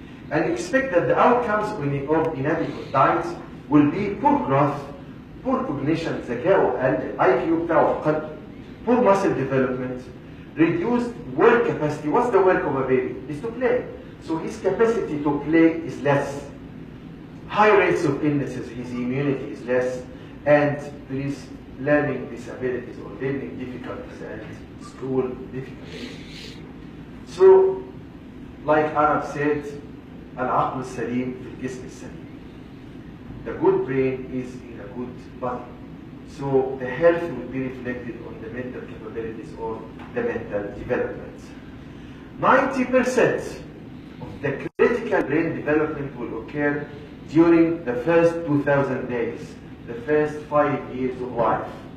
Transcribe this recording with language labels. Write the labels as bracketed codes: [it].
[en] And expect that the outcomes of inadequate diets will be poor growth, poor cognition, [ar] ذكاء أقل, IQ بتاعه أقل, [en] poor muscle development, reduced work capacity. What's the work of a baby? Is to play. So his capacity to play is less. High rates of illnesses, his immunity is less, and there is learning disabilities or learning difficulties and school difficulties. So, like Arab said, [ar] العقل السليم في الجسم السليم. [en] The good brain is in a good body. So the health will be reflected on the mental capabilities or the mental development. 90% of the critical brain development will occur during the first 2,000 days, the first 5 years of life.